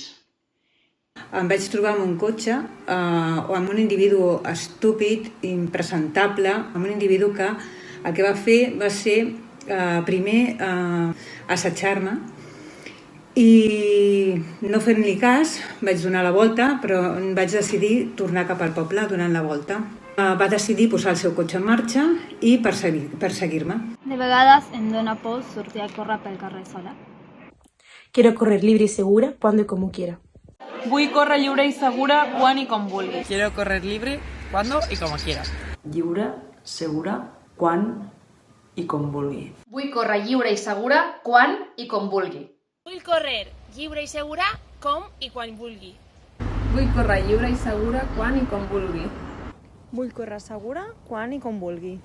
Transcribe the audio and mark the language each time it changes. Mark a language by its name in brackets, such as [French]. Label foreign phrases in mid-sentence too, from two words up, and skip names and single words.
[Catalan] Em vaig trobar amb un cotxe o amb un individu estúpid, impresentable, amb un individu que el que va fer va ser primer assetjar-me i no fent-li cas vaig donar la volta, però vaig decidir tornar cap al poble donant la volta. Va decidir posar el seu cotxe en marxa i perseguir-me. De vegades em dóna por sortir a córrer pel carrer sola. [Spanish] Quiero correr libre y segura cuando y como quiera. [Catalan] Vull córrer lliure i segura quan i com vulgui. [Spanish] Quiero correr libre cuando y como quiera. [Catalan] Lliure, segura, quan i com vulgui. Vull córrer lliure i segura quan i com vulgui. Vull córrer lliure i segura com i quan vulgui. Vull córrer lliure i segura quan i com vulgui. Vull córrer segura quan i com vulgui.